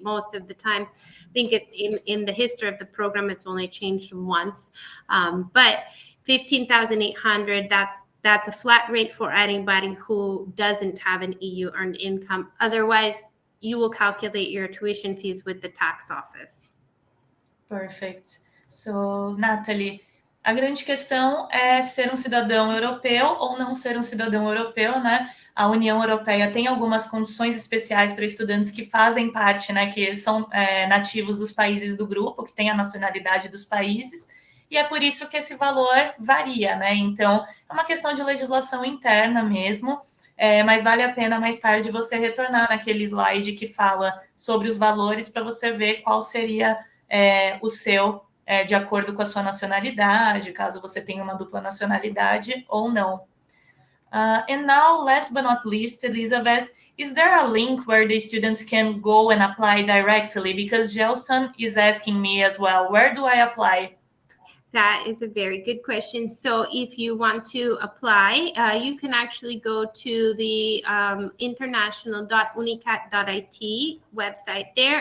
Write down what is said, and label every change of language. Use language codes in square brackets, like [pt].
[en] Most of the time, I think in the history of the program, it's only changed once. But 15,800, that's a flat rate for anybody who doesn't have an EU earned income. Otherwise, you will calculate your tuition fees with the tax office. Perfect. [pt] So, Natalie, a grande questão é ser um cidadão europeu ou não ser um cidadão europeu, né? A União Europeia tem algumas condições especiais para estudantes que fazem parte, né? Que são nativos dos países do grupo, que têm a nacionalidade dos países, e é por isso que esse valor varia, né? Então, é uma questão de legislação interna mesmo, mas vale a pena mais tarde você retornar naquele slide que fala sobre os valores para você ver qual seria o seu, de acordo com a sua nacionalidade, caso você tenha uma dupla nacionalidade ou não. [en] And now, last but not least, Elizabeth, is there a link where the students can go and apply directly? Because Gelson is asking me as well, where do I apply? That is a very good question. So if you want to apply, you can actually go to the international.unicat.it website there.